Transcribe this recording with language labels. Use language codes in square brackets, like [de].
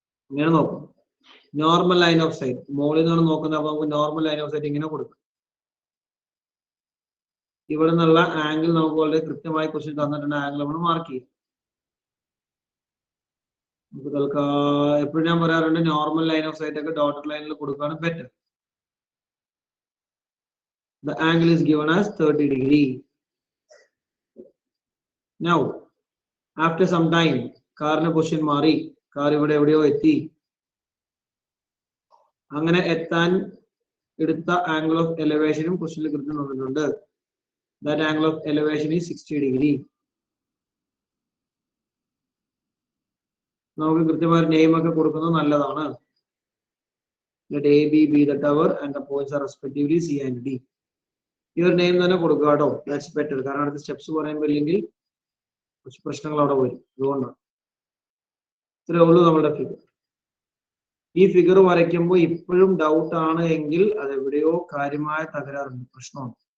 [ml] ഇങ്ങനെ നോക്കും. Normal line of site, മുകളിൽ നിന്നാണ് നോക്കുന്നത്, അപ്പൊ നമുക്ക് നോർമൽ ലൈൻ ഓഫ് സൈറ്റ് ഇങ്ങനെ കൊടുക്കും. ഇവിടെ നിന്നുള്ള ആംഗിൾ നമുക്ക് വളരെ കൃത്യമായ ക്വസ്റ്റ്യൻ തന്നിട്ടുണ്ട്, ആംഗിൾ നമ്മൾ മാർക്ക് ചെയ്യും. നമുക്ക് എപ്പോഴും ഞാൻ പറയാറുണ്ട്, നോർമൽ ലൈൻ ഓഫ് സൈറ്റ് ഒക്കെ ഡോട്ടഡ് ലൈനിൽ കൊടുക്കുകയാണ് better. [en] The angle is given as 30 degree. Now, after some time, [ml] കാറിന്റെ പൊസിഷൻ മാറി, കാർ ഇവിടെ എവിടെയോ എത്തി. അങ്ങനെ എത്താൻ എടുത്ത ആംഗിൾ ഓഫ് എലിവേഷനും ക്വസ്റ്റ്യനിൽ കൃത്യം തന്നിട്ടുണ്ട്. [en] That angle of elevation is 60 degree. [ml] നമുക്ക് കൃത്യമായ നെയിം ഒക്കെ കൊടുക്കുന്നത് നല്ലതാണ്. [en] Let A, B be the tower and the points are respectively C and D. [ml] ഇവർ നെയിം തന്നെ കൊടുക്കുക കേട്ടോ, [en] That's better. [ml] കാരണം അടുത്ത സ്റ്റെപ്സ് പറയുമ്പോൾ ഇല്ലെങ്കിൽ കുറച്ച് പ്രശ്നങ്ങൾ അവിടെ വരും. അതുകൊണ്ടാണ് ഇത്രേ ഉള്ളൂ നമ്മുടെ ഫിഗർ. ഈ ഫിഗർ വരയ്ക്കുമ്പോൾ ഇപ്പോഴും ഡൗട്ട് ആണ് എങ്കിൽ അത് എവിടെയോ കാര്യമായ തകരാറുണ്ട്, പ്രശ്നമാണ്.